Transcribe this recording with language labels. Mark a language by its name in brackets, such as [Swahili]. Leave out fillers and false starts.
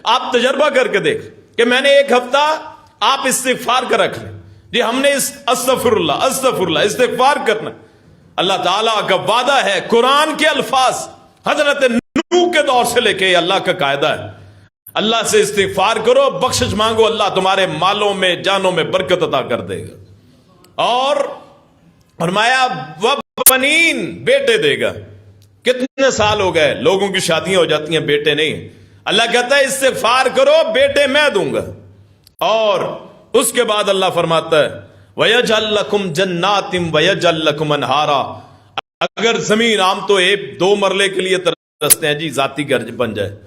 [Urdu] آپ تجربہ کر کے دیکھ کہ میں نے 1 ہفتہ آپ استغفار کا رکھ لیں جی، ہم نے استغفر اللہ استغفار کرنا. اللہ تعالیٰ کا وعدہ ہے، قرآن کے الفاظ حضرت نوح کے دور سے لے کے اللہ کا قاعدہ ہے. اللہ سے استغفار کرو، بخشش مانگو، اللہ تمہارے مالوں میں جانوں میں برکت عطا کر دے گا. اور فرمایا وبنین، بیٹے دے گا. کتنے سال ہو گئے لوگوں کی شادیاں ہو جاتی ہیں، بیٹے نہیں. اللہ کہتا ہے استغفار کرو، بیٹے میں دوں گا. اور اس کے بعد اللہ فرماتا ہے [Arabic] وَيَجْعَلْ لَكُمْ جَنَّاتٍ وَيَجْعَلْ لَكُمْ أَنْهَارًا. [Urdu] اگر زمین عام تو 1-2 مرلے کے لیے ترستے ہیں جی، ذاتی گھر بن جائے.